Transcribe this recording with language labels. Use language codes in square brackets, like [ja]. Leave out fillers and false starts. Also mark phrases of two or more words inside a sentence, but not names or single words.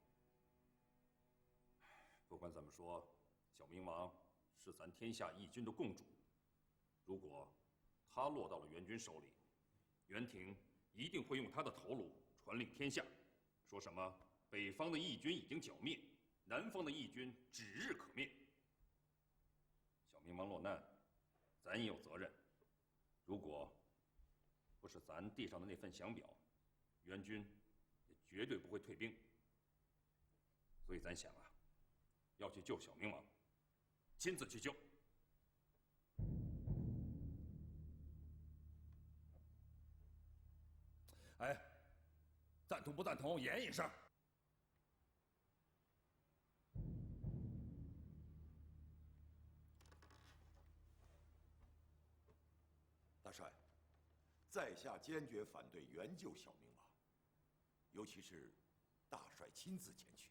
[zh] 不管怎么说，小明王是咱天下义军的共主，如果他落到了元军手里，元廷一定会用他的头颅传令天下，说什么北方的义軍已經剿滅，南方的義軍指日可滅。小明王落難，咱也有責任。如果不是咱遞上的那份降表，元軍也絕對不會退兵。所以咱想啊，要去救小明王，親自去救。哎，贊同不贊同？言一聲。大帅，在下堅決反對援救小明王，尤其是大帥親自前去。